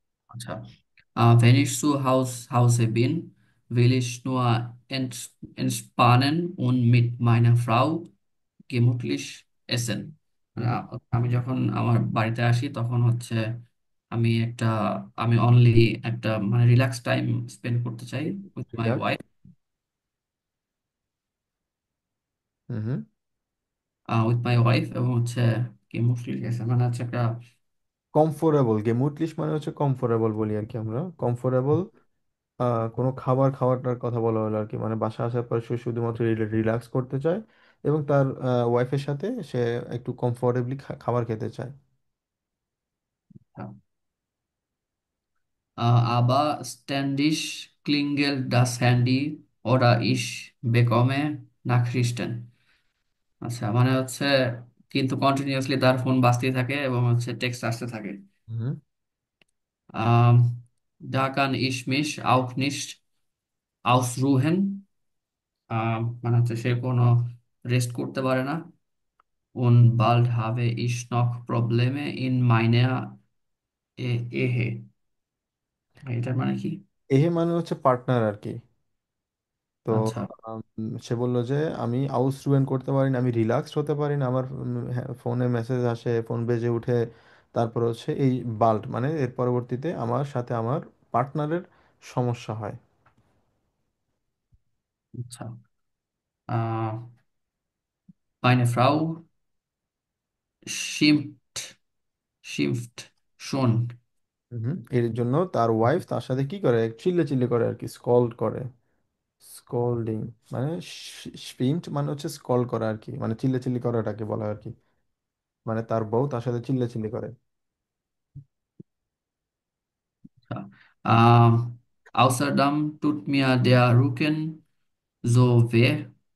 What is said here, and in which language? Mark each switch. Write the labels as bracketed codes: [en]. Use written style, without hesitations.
[de] আচ্ছা, wenn ich zu Hause bin, will ich nur entspannen und mit meiner Frau gemütlich essen. [bn] আমি যখন আমার বাড়িতে আসি তখন হচ্ছে আমি একটা আমি অনলি একটা মানে রিল্যাক্স টাইম স্পেন্ড করতে চাই [en] with my wife [bn] হুম। এবং হচ্ছে [de] gemütlich essen [bn] মানে হচ্ছে একটা কমফোরেবল, গেমুটলিশ মানে হচ্ছে কমফোরেবল বলি আর কি আমরা, কমফোরেবল কোনো খাবার খাওয়াটার কথা বলা হলো আর কি, মানে বাসা আসার পর সে শুধুমাত্র রিল্যাক্স করতে চায় এবং তার ওয়াইফের সাথে সে একটু কমফোর্টেবলি খাবার খেতে চায়। [de] aber ständig klingelt das Handy oder ich bekomme Nachrichten. [bn] আচ্ছা, মানে হচ্ছে কিন্তু কন্টিনিউয়াসলি তার ফোন বাজতেই থাকে এবং হচ্ছে টেক্সট আসতে থাকে। হুম। [de] Da kann ich mich auch nicht ausruhen. [bn] মানে হচ্ছে সে কোনো রেস্ট করতে পারে না। [de] Und bald habe ich noch Probleme in meiner Ehe. [bn] এটার মানে কি? এহে মানে হচ্ছে পার্টনার আর কি। তো আচ্ছা সে বলল যে আমি আউসরুয়েন করতে পারি না, আমি রিল্যাক্সড হতে পারি না, আমার ফোনে মেসেজ আসে, ফোন বেজে উঠে, তারপর হচ্ছে এই বাল্ট মানে এর পরবর্তীতে আমার সাথে আমার পার্টনারের সমস্যা হয়। [de] আচ্ছা, আহ meine Frau schimpft schimpft schon. [bn] এর জন্য তার ওয়াইফ তার সাথে কি করে, চিল্লে চিল্লে করে আর কি, স্কল্ড করে। স্কল্ডিং মানে স্পিন্ট মানে হচ্ছে স্কল করা আর কি, মানে চিল্লে চিল্লি করাটাকে বলা হয় আর কি, মানে তার বউ তার সাথে চিল্লে চিল্লি করে। [de] Außerdem tut mir der Rücken so weh.